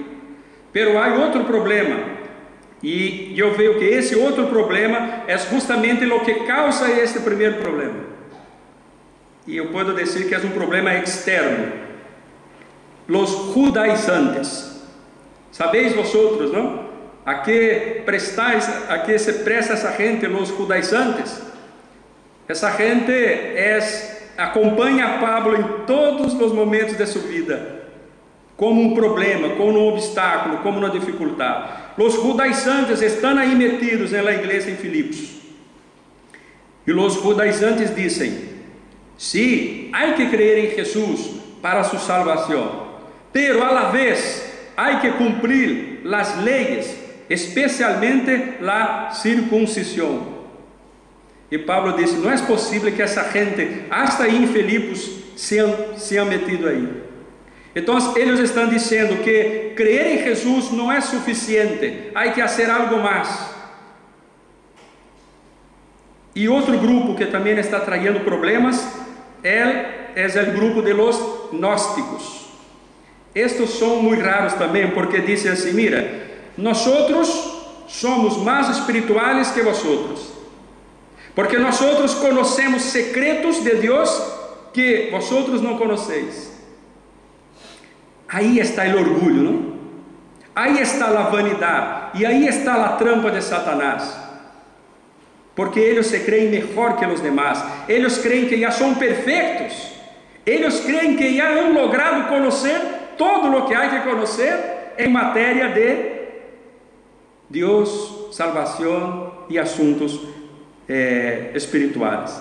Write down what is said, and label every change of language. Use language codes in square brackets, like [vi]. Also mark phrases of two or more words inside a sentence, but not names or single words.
[es] Pero hay otro problema, y yo veo que ese otro problema es justamente lo que causa este primer problema. Y yo puedo decir que es un problema externo. Los judaizantes. Sabéis vosotros, ¿no? [pt] a que se presta essa gente, os judaizantes. Essa gente acompanha a Pablo em todos os momentos de sua vida, como um problema, como um obstáculo, como uma dificuldade. Os judaizantes estão aí metidos na igreja em Filipos. E os judaizantes dizem: [es] sí, hay que creer en Jesús para su salvación, pero a la vez hay que cumplir las leyes, especialmente la circuncisión. [pt] E Pablo disse: não é possível que essa gente, hasta aí em Filipos, se metido aí. Então, eles estão dizendo que creer em Jesus não é suficiente, há que fazer algo mais. E outro grupo que também está trazendo problemas é o grupo de [es] los gnósticos. [pt] Estes são muito raros também, porque dizem assim: mira, nós somos mais [es] espirituales que vosotros, [pt] porque nós conhecemos secretos de Deus que vosotros não conheceis. Aí está o orgulho, não? Aí está a vanidade, e aí está a trampa de Satanás. Porque eles se creem melhor que os demais, eles creem que já são perfeitos, eles creem que já [es] han logrado [pt] conhecer todo o que há que conhecer em matéria de Deus, salvação e assuntos espirituais.